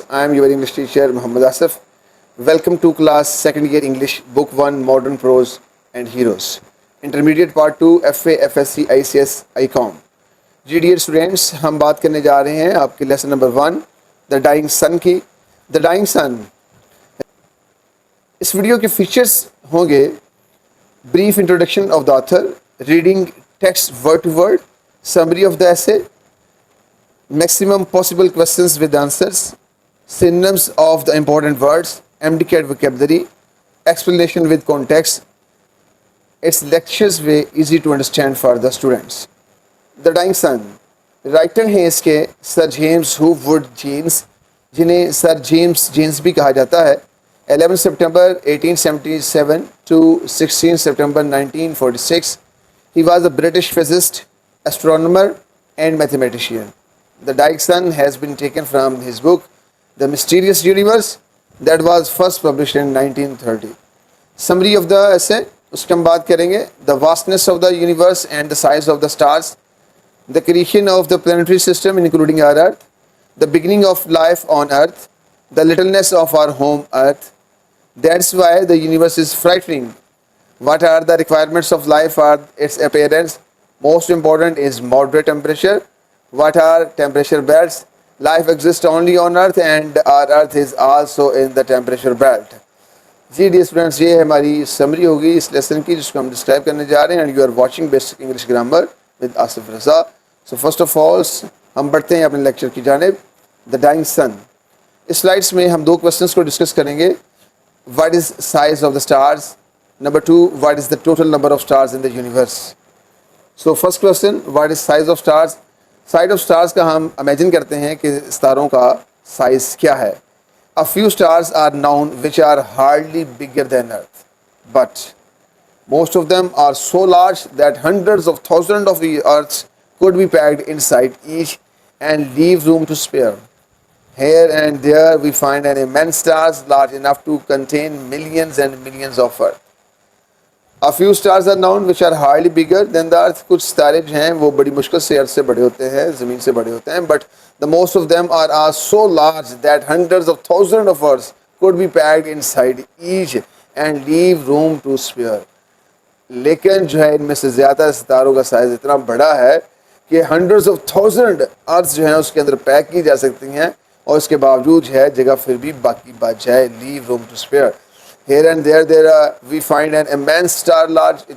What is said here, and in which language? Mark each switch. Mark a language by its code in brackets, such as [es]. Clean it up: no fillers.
[en] I am your English teacher Muhammad Asif. Welcome to class second year English book 1 Modern Prose and Heroes. Intermediate part 2 FA FSC ICS ICOM. [ur] جی dear students, ہم بات کرنے جا رہے ہیں آپ کے lesson number 1 دا dining سن کی. [en] the dying sun, [ur] اس video کے فیچرز ہوں گے: [en] brief introduction of the author, reading text word to word, summary of the essay, maximum possible questions with answers, synonyms of the important words, MDCAT vocabulary, explanation with context. Its lectures were easy to understand for the students. [ur] The Dying Sun، writer ہیں اس کے سر James hope jeans, جنہیں سر James jeans بھی کہا جاتا ہے. [en] 11 September 1877 to 16 September 1946. He was a British physicist, astronomer and mathematician. The Dying Sun has been taken from his book The Mysterious Universe that was first published in 1930. Summary of the essay، [ur] اس کے ہم بات کریں گے: [en] The vastness of the universe and the size of the stars, the creation of the planetary system including our Earth, the beginning of life on Earth, the littleness of our home Earth. That's why the universe is frightening. What are the requirements of life for its appearance? Most important is moderate temperature. What are temperature belts? Life exists only on Earth and our Earth is also in the temperature belt. [ur] جی dear students, یہ ہماری summary ہوگی اس lesson کی جس کو ہم describe کرنے جا رہے ہیں. [en] And you are watching basic English grammar with Asif Raza. So first of all [ur] ہم بڑھتے ہیں اپنے لیکچر کی جانب. دا ڈائنگ سن، اس سلائڈس میں ہم 2 کوشچنس کو ڈسکس کریں گے. [en] What is size of the stars? Number 2, what is the total number of stars in the universe? So first question, what is size of stars? Size of stars [ur] کا ہم imagine کرتے ہیں کہ ستاروں کا سائز کیا ہے. [en] A few stars are known which are hardly bigger than Earth, but most of them are so large that hundreds of thousands of the Earths could be packed inside each and leave room to spare. Here and there we find an immense stars large enough to contain millions and millions of Earth. A few stars are known which are hardly bigger than the Earth. [ur] کچھ ستارے جو ہیں وہ بڑی مشکل سے ارتھ سے بڑے ہوتے ہیں، زمین سے بڑے ہوتے ہیں. [en] But the most of them are so large that hundreds of thousands of Earths could be packed inside each and leave room to spare. [ur] لیکن جو ہے ان میں سے زیادہ ستاروں کا سائز اتنا بڑا ہے کہ [en] hundreds of thousands Earths [ur] جو ہیں اس کے اندر پیک کی جا سکتی ہیں اور اس کے باوجود جو ہے جگہ پھر بھی باقی بچ جائے. [en] Leave room to spare. Here and there we find an ominous star large.